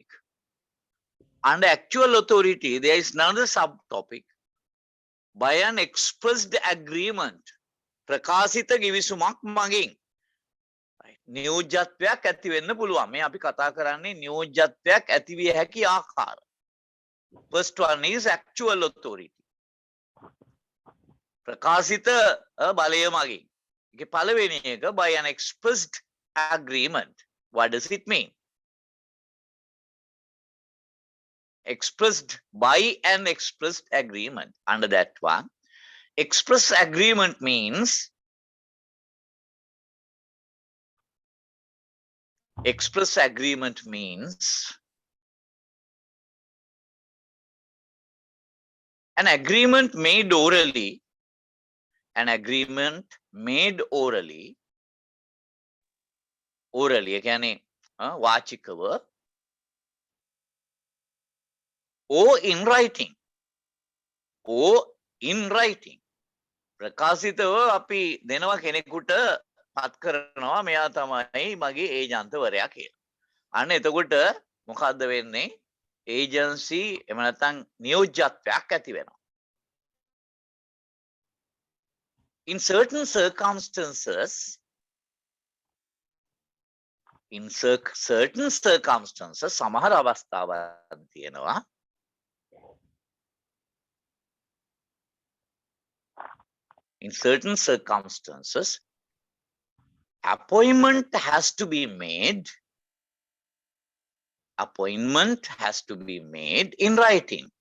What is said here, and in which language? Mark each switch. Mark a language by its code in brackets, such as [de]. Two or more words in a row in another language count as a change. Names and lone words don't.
[en] Under actual authority, there is another subtopic, by an expressed agreement. [si] ප්‍රකාශිත ගිවිසුමක් මගින්. නියෝජ්‍යත්වයක් ඇති වෙන්න පුළුවන්. මේ අපි කතා කරන්නේ නියෝජ්‍යත්වයක් ඇති විය හැකි ආකාර. [en] First one is actual authority. [si] ප්‍රකාශිත බලය මගින්. ඒකේ පළවෙනි එක [en] by an expressed agreement. What does it mean? Expressed by an expressed agreement. Under that one, express agreement means an agreement made orally, orally, [si] ඒ කියන්නේ වාචිකව, [en] or in writing, [si] ප්‍රකාශිතව අපි දෙනවා කෙනෙකුට පත් කරනවා මෙයා තමයි මගේ ඒජන්තවරයා කියලා. අන්න එතකොට මොකද්ද වෙන්නේ? ඒජන්සි එහෙම නැත්නම් නියෝජ්‍යත්වයක් ඇති වෙනවා. [en] In certain circumstances, [si] සමහර අවස්ථාවන් තියෙනවා [en] in certain circumstances, appointment has to be made in writing.